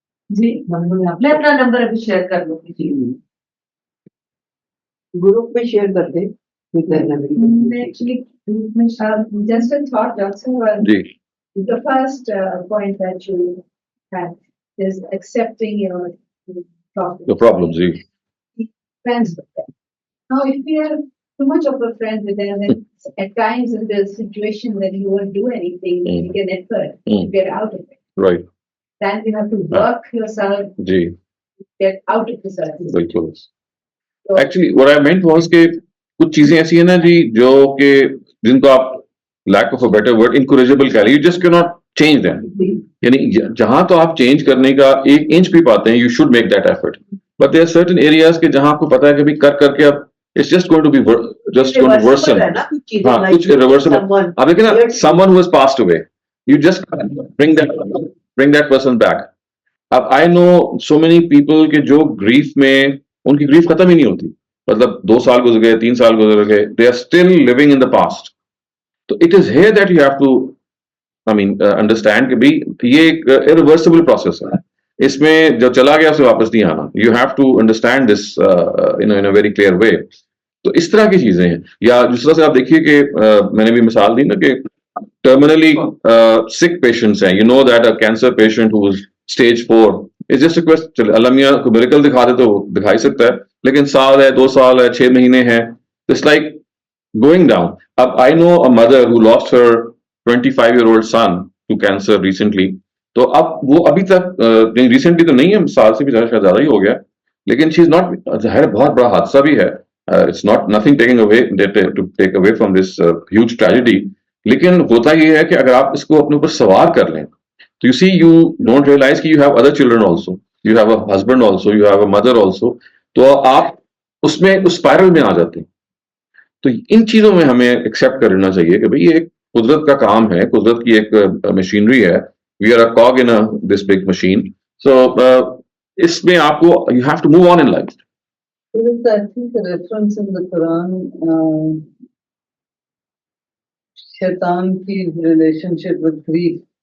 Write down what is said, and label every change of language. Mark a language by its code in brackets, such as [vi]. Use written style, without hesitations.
[hi] जी मैं अपना नंबर अभी शेयर कर लूंगी जी। ग्रुप में शेयर कर दे [en] Actually, just a thought, Doctor. [hi] Ji. [en] The first point that you had is accepting your problems. The problems, जी। Friends with them. Now, if we are too much of a friend with them, then at times in the situation that you won't do anything, you can effort to get out of it. Right. Then you have to work yourself, [hi] ji. [en] get out of the circle. [hi] बिल्कुल। [en] So, Actually, what I meant was [hi] कि कुछ चीजें ऐसी है ना जी जो कि जिनको आप [en] lack of a better word encourageable [hi] कह रहे, [en] you just cannot change them. [hi] यानी जहां तो आप चेंज करने का 1 इंच भी पाते हैं, [en] you should make that effort. But there are certain areas [hi] के जहां आपको पता है कि भी कर करके अब [en] it's just going to be just going to worsen. [hi] हाँ, कुछ irreversible. अब देखिए ना, [en] someone who has passed away, you just bring that person back. [hi] अब [en] I know so many people [hi] के जो grief में उनकी grief खत्म ही नहीं होती, मतलब 2 साल गुजर गए, 3 साल गुजर गए, [en] they are still living in the past. तो it is here that you have to, I mean, understand [hi] कि भाई ये एक [en] irreversible process है. [hi] इसमें जो चला गया उसे वापस नहीं आना. [en] You have to understand this in a very clear way. [hi] तो इस तरह की चीजें हैं. या जिस तरह से आप देखिए कि मैंने भी मिसाल दी ना कि [en] terminally sick patients हैं. You know that a cancer patient who is stage 4 is just a question. [hi] चले अल्लाह मियां को miracle दिखा दे तो दिखा ही सकता है. लेकिन साल है, 2 साल है, 6 महीने हैं. [en] It's like going down. I know a mother who lost her 25-year-old son to cancer recently. [hi] तो अब वो अभी तक रिसेंटली तो नहीं है, साल से भी ज्यादा ही हो गया, लेकिन [en] she is not, [hi] जाहिर बहुत बड़ा हादसा भी है, [en] it's not nothing taking away to take away from this huge tragedy, [hi] लेकिन होता ये है कि अगर आप इसको अपने ऊपर सवार कर लें तो [en] you see you don't realise [hi] कि [en] you have other children also, you have a husband also, you have a mother also, [hi] तो आप उसमें उस स्पायरल में आ जाते हैं. तो इन चीजों में हमें एक्सेप्ट कर लेना चाहिए कि भाई ये एक कुदरत का काम है, कुदरत की एक मशीनरी है. [en] We are a cog in this big machine. So [hi] इसमें आपको [en] You have to move on in life. There is, I think, a reference in the Quran, [hi] शैतान की [en] relationship with grief.